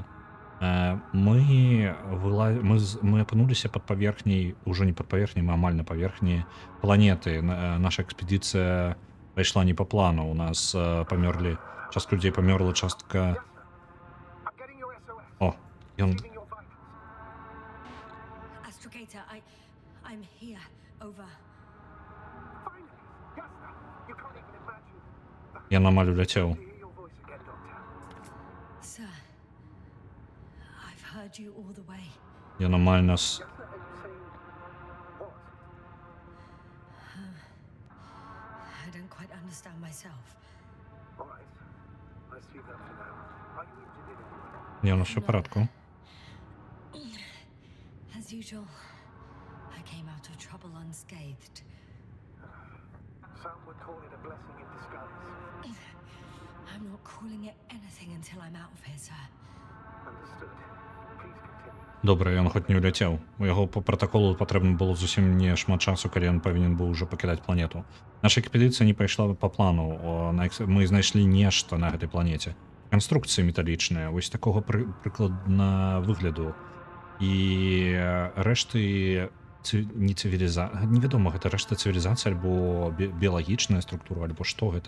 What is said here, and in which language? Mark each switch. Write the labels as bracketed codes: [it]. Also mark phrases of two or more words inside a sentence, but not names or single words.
[be] Мы апынуліся пад паверхняй, ужо не пад паверхняй, мы амаль на паверхні планеты. Наша экспедыцыя пайшла не па плану. У нас памёрлі, частка людзей памёрла, частка... О, ён... [en] Astrogator, I'm here. Over. [be] Ён амаль уляцеў. [en] Sir, I've heard you all the way. [be] Ён амаль нас... [en] I don't quite understand myself. [be] Ён у нас всё ў парадку. [en] As usual, I came out of trouble unscathed. Some would call it a blessing in disguise. I'm not calling it anything until I'm out of here, sir. Understood. Please continue. [be] Добра, ён хоць не ўляцеў. У яго по пратаколу патрэбна было зусім не шмат часу, калі ён павінен быў ужо пакідаць планету. Наша экспедыцыя не пайшла па плану. Мы знайшлі нешта на гэтай планеце. Канструкцыі металічныя, вось такога прыкладна выгляду. І рэшты не цывілізацыя, невядома, гэта рэшта цывілізацыя альбо біялагічная структура, альбо што гэта.